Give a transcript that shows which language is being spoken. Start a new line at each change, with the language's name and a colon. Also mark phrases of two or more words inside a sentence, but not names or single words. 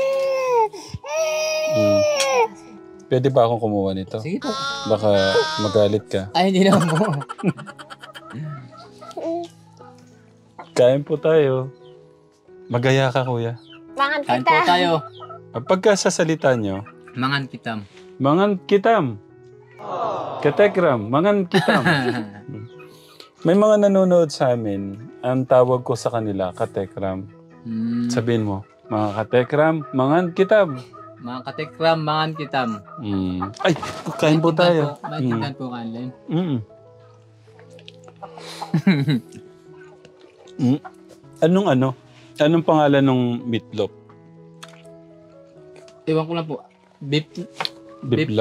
Filipino: Pwede ba akong kumuha nito? Sige po. Baka magalit ka. Ay, hindi naman po. Kain po tayo. Magaya ka, kuya.
Iloko: Mangan
Filipino: Kain po
Iloko: kita.
Filipino: tayo. Pagka sa salita nyo,
Iloko: Mangan kitam. mangan kitam. Ketekram, mangan kitam.
Filipino: May mga nanonood sa amin, ang tawag ko sa kanila, katekram. Sabihin mo, mga katekram,
Iloko: mangan kitam. Mga katekram, mangan kitam.
Filipino: Ay, kain po tayo. Maintindihan po kanila yun. Anong pangalan ng meatloaf? Iwan ko lang po. Beef Beefloaf?